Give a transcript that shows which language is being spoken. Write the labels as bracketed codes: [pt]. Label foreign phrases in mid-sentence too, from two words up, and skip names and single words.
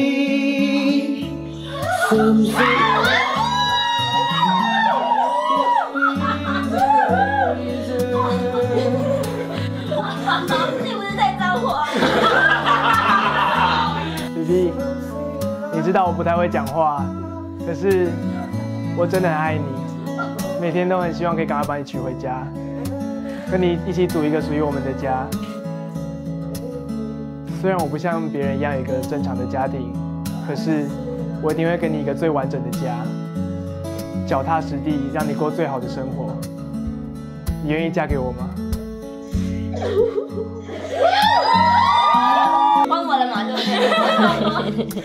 [zh] 你不是在招我？弟弟，你知道我不太会講話，可是我真的很愛你，每天都很希望可以趕快把你娶回家。跟你一起組一個屬於我們的家。雖然我不像別人一樣有一個正常的家庭，可是我一定會給你一個最完整的家，腳踏實地，讓你過最好的生活。你願意嫁給我嗎？幫我了嘛，對不對？